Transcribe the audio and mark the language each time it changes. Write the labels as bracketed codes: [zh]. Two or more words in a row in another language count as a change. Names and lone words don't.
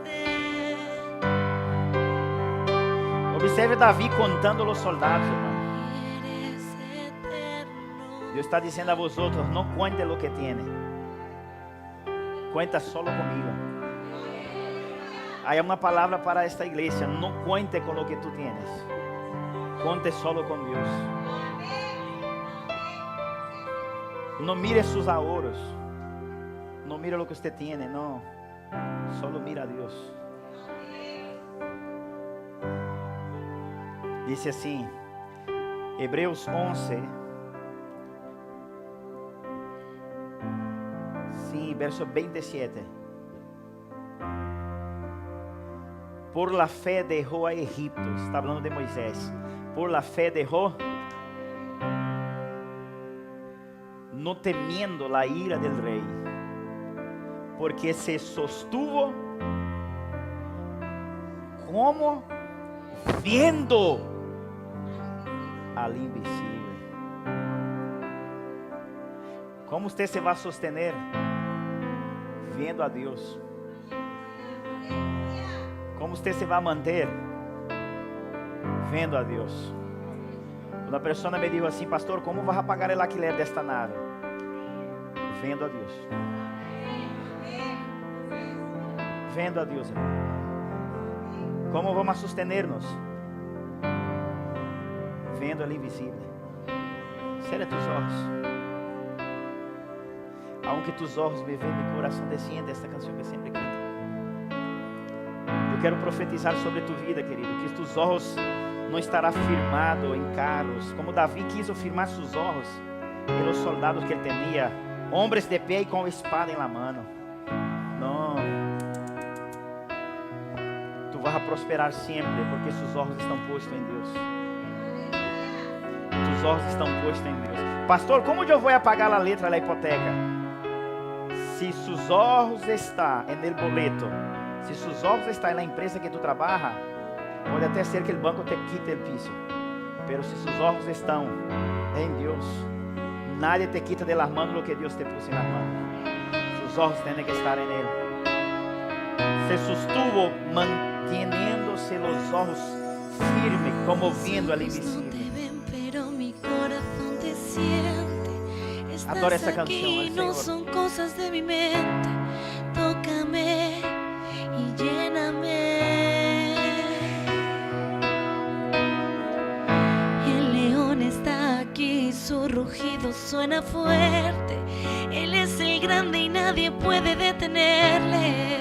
[pt] Observe Davi contando os soldados, irmão. Deus está dizendo a vosotros, não [es] cuente lo que tiene. Cuenta solo comigo. [pt] Há uma palavra para esta igreja. [es] Não cuente com lo que tu tienes. [pt] Conte solo com Deus. Não [es] mire sus ahorros. Não mira lo que usted tiene, não. Solo mira a Deus. [pt] Dice assim, Hebreus 11, sim, verso 27. [es] Por la fé dejó a Egipto. Está hablando de Moisés. Por la fé dejó, no temiendo la ira del rey, porque se sostuvo como viendo al invisible. ¿Cómo usted se va a sostener? Viendo a Dios. ¿Cómo usted se va a manter? [pt] Vendo a Deus. Uma pessoa me disse assim, pastor, [es] como vas a pagar el alquiler desta nave? [pt] Vendo a Deus. Vendo a Deus, irmão. [es] Como vamos a sostenernos? [pt] Vendo al invisível. [es] Cierra tus ojos. Aunque tus ojos me veem, mi coração desciende. [pt] Esta canção que sempre canta. Eu quero profetizar sobre tu vida, querido, que [es] tus ojos [pt] não estará firmado em carros, como Davi quis firmar seus olhos em los soldados que ele tinha, homens de pé e com espada em [es] la mano. [pt] Não, [es] tu vas a [pt] prosperar sempre, porque seus olhos estão postos em Deus. Tus olhos estão postos em Deus. Pastor, como eu vou pagar a letra da hipoteca? Se seus olhos estão [es] en el boleto, [pt] se seus olhos estão na empresa que tu trabalha, pode até ser que o banco te quite o piso, pero se seus olhos estão em Deus, [es] nadie te quita de las manos lo que Deus te puso en las manos. Sus ojos tienen que estar en Él. Se sostuvo manteniéndose los ojos firmes, como viendo al invisible. [pt] Adoro essa canção, [es] no son cosas de mi mente. Tócame y lléname. El león está aquí, su rugido suena fuerte. Él es el grande y nadie puede detenerle.